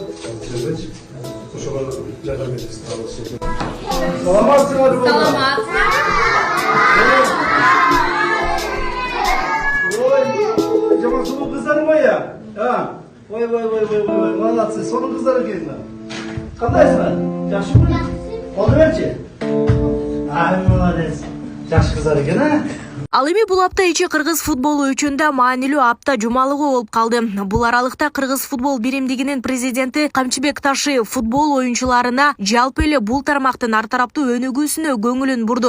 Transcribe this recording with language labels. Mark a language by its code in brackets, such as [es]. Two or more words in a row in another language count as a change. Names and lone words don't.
[ky] Ошого жардам бересиз. Саламатсыздарбы? Саламат. Ой, жаман сулуу кыздар ма я? [ru] Ой, молодцы, [ky] сонун кыздар экен. Кандайсыңар? Жакшымы? Колду берчи. Молодец. Жакшы кыздар экен, Ал эми бул апта ичи кыргыз футболу үчүн да маанилүү апта жумалыгы болуп калды. Бул аралыкта кыргыз футбол биримдигинин президенти Камчыбек Ташиев футбол оюнчуларына жалпы эле бул тармактын ар тараптуу өнүгүүсүнө көңүлүн бурду.